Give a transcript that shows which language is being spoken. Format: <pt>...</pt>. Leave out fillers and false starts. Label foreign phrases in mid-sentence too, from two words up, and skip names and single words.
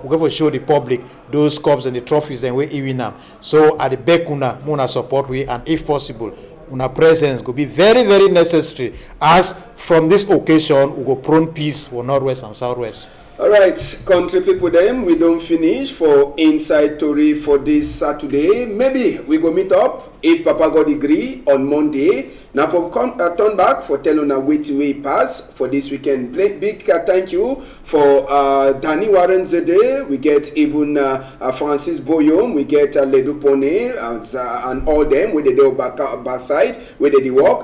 <wes>We'll get for show the public those cups and the trophies and we win them. So at the back, una support we, and if possible, una presence will be very, very necessary. As from this occasion, we go prone peace for Northwest and Southwest. All right, country people them, we don't finish for Inside Tori for this Saturday. Maybe we go meet up if Papa God agree on Monday. Now for turn back for tell una wetin wey pass for this weekend. Big thank you for Danny Warren Zede. We get even Francis Boyom. We get Ledu Pone and all them where they do back side where they work.</wes>